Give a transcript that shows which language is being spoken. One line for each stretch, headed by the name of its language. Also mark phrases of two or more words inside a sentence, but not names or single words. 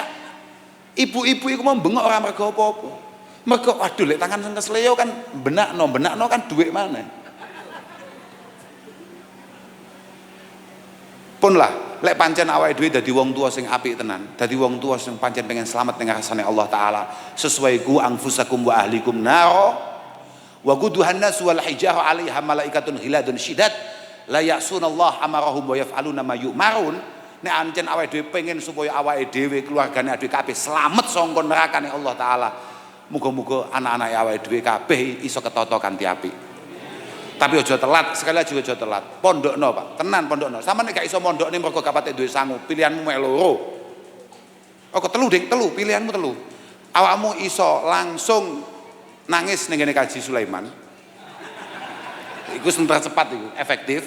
Javanese: Ibu-ibu iku mau bengok ora mergo apa-apa. Mergo waduh lek tangan sing kesleo kan benakno kan duit mana. Pun lah lek pancen awake dhewe dadi wong tua sing apik tenan, dadi wong tua sing pancen pengen selamat ning ngarsane Allah taala, sesuai
Arabic: قوا أنفسكم وأهليكم نارا وقودها الناس والحجارة عليها ملائكة غلاظ شداد لا يعصون الله أمرهم ويفعلون ما يؤمرون.
Javanese: Nek ancen awake dhewe pengen supaya awake dhewe keluargane dhewe kabeh slamet saka nerakane Allah taala, muga-muga anak-anak awake dhewe kabeh iso ketata kanthi apik. Tapi aja telat,
Indonesian: sekali lagi
Javanese: aja telat. Pondokno, Pak. Tenan pondokno. Sampeyan nek gak iso mondokne mergo gak patek duwe sangu, pilihanmu mek loro. Oh, telu, Ding, telu, pilihanmu telu. Awakmu iso langsung nangis ning ngene Kaji Sulaiman. Iku sing cepat iku, efektif.